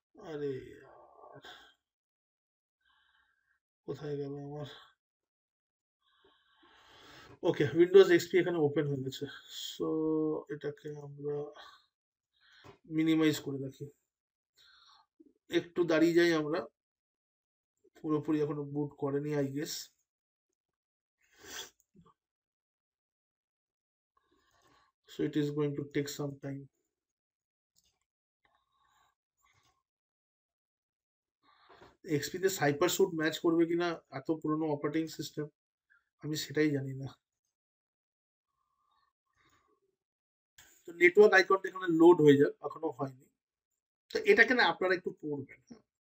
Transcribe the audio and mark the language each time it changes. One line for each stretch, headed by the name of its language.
Bangla: আরে यार, কোথায় গেল আমার, ওকে উইন্ডোজ এক্সপি এখানে ওপেন হয়ে গেছে। সো এটাকে আমরা মিনিমাইজ করে রাখি, একটু দাঁড়িয়ে যাই আমরা, পুরোপুরি এখনো বুট করেনি
English: I guess. So it is going to take some time.
Bangla: এক্সপিতে সাইপার sweet match করবে কিনা, এত পুরনো অপারেটিং সিস্টেম, আমি সেটাই জানি না। তো নেটওয়ার্ক আইকনটা এখানে লোড হয়ে যাক, এখনো হয়নি। তো এটাকে না আপনারা একটু পড়বেন, হ্যাঁ?